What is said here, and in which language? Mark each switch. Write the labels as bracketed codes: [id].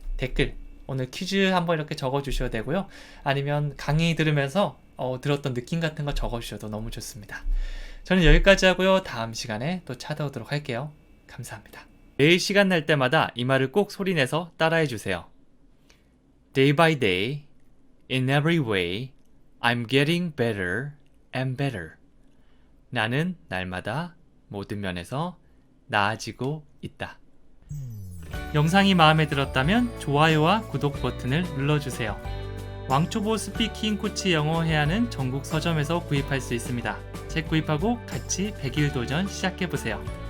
[ko] 댓글 오늘 퀴즈 한번 이렇게 적어주셔도 되고요. 아니면 강의 들으면서 들었던 느낌 같은 거 적어주셔도 너무 좋습니다. 저는 여기까지 하고요. 다음 시간에 또 찾아오도록 할게요. 감사합니다. 매일 시간 날 때마다 이 말을 꼭 소리내서 따라해 주세요. [en] Day by day, in every way, I'm getting better and better. [ko] 나는 날마다 모든 면에서 나아지고 있다. 영상이 마음에 들었다면 좋아요와 구독 버튼을 눌러주세요. 왕초보 스피킹 코치 영어 회화는 전국 서점에서 구입할 수 있습니다. 책 구입하고 같이 100일 도전 시작해보세요.